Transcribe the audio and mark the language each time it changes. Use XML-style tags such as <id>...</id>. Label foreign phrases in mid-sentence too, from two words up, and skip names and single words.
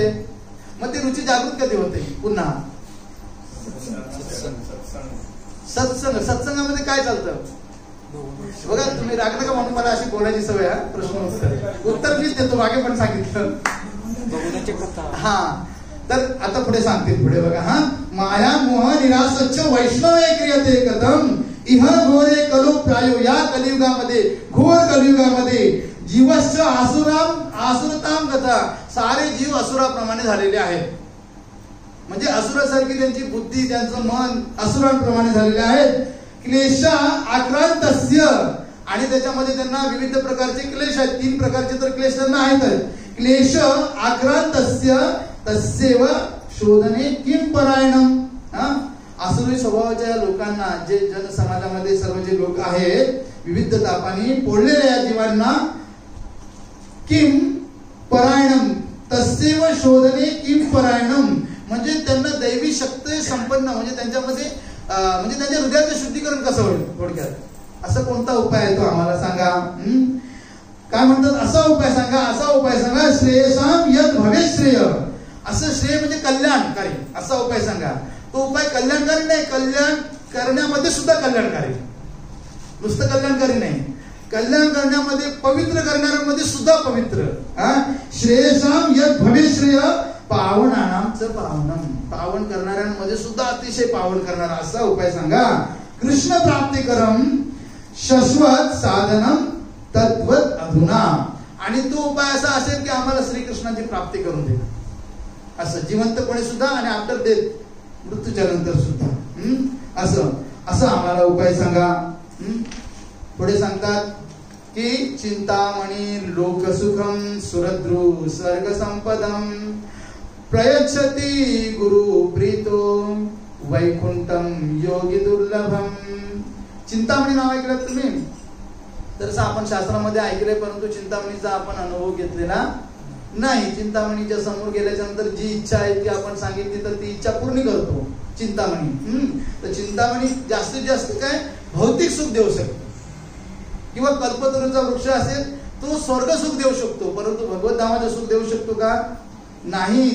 <mr>मग ती रुची जागृत कधी होते? पुन्हा सत्संगामध्ये काय चालतं बघा. तुम्ही राग नका म्हणून मला अशी बोलायची सवय. प्रश्न उत्तर मीच देतो, मागे पण सांगितलं. तर आता पुढे सांगते. पुढे बघा.</mr> <sa>माया मोह निरासच्छ वैष्णवे क्रियते कथम इह घोरे कलो प्रायो.</sa> <mr>या कलियुगामध्ये, घोर कलियुगामध्ये</mr> <sa>जीवश्च आसुरताम कथा,</sa> <mr>सारे जीव असुराप्रमाणे झालेले आहेत. म्हणजे असुरासारखी त्यांची बुद्धी, त्यांचं मन असुरांप्रमाणे झालेले आहेत.</mr> <sa>क्लेश आक्रांतस्य,</sa> <mr>आणि त्याच्यामध्ये त्यांना विविध प्रकारचे क्लेश आहेत. 3 प्रकारचे तर क्लेश त्यांना आहेत.</mr> <sa>क्लेश आक्रांतस्य तस्यैव शोधने किम परायणम.</sa> <mr>आसुरी स्वभावाच्या लोकांना, जे जनसमाजामध्ये सर्व जे लोक आहेत, विविध तापांनी पोळलेल्या या जीवांना</mr> <sa>किम परायणम तस् तस्यैव शोधने किं परायणम,</sa> <mr>म्हणजे त्यांना दैवी शक्ती संपन्न, म्हणजे त्यांच्यामध्ये म्हणजे त्यांच्या हृदयाचं शुद्धीकरण कसं होईल. थोडक्यात असा कोणता उपाय आहे तो आम्हाला सांगा. काय म्हणतात, असा उपाय सांगा, असा उपाय सांगा.</mr> <sa>श्रेयसाम यद भवे श्रेय,</sa> <mr>असं श्रेय म्हणजे कल्याणकारी, असा उपाय सांगा. तो उपाय कल्याणकारी नाही, कल्याण करण्यामध्ये सुद्धा कल्याणकारी, नुसतं कल्याणकारी नाही, कल्याण करण्यामध्ये पवित्र करणाऱ्यांमध्ये सुद्धा पवित्र.</mr> <sa>श्रेयसाम यद भवे श्रेय पावनानांचं पावनम,</sa> <mr>पावन करणाऱ्यांमध्ये सुद्धा अतिशय पावन करणारा असा उपाय सांगा.</mr> <sa>कृष्ण प्राप्तिकरम शाश्वत साधनम तद्वत अधुना,</sa> <mr>आणि तो उपाय असा असेल की आम्हाला श्रीकृष्णाची प्राप्ती करून दे, असं जिवंतपणे सुद्धा आणि</mr> <en>after death,</en> <mr>मृत्यूच्या नंतर सुद्धा असं असं आम्हाला उपाय सांगा. पुढे सांगतात की</mr> <sa>चिंतामणी लोकसुखम सुरद्रू स्वर्ग संपदम प्रयच्छति गुरु प्रीतो वैकुंठम योगी दुर्लभम.</sa> <mr>चिंतामणी नाव ऐकलं तुम्ही तर आपण शास्त्रामध्ये ऐकलंय, परंतु चिंतामणीचा आपण अनुभव घेतलेला नाही. चिंतामणीच्या समोर गेल्याच्या नंतर जी इच्छा आहे ती आपण सांगितली तर ती इच्छा पूर्ण करतो चिंतामणी. तर चिंतामणी जास्तीत जास्त काय भौतिक सुख देऊ शकतो, किंवा कल्पतरूचा वृक्ष असेल तो स्वर्ग सुख देऊ शकतो, परंतु भगवत धामाचं सुख देऊ शकतो का, नाही.</mr>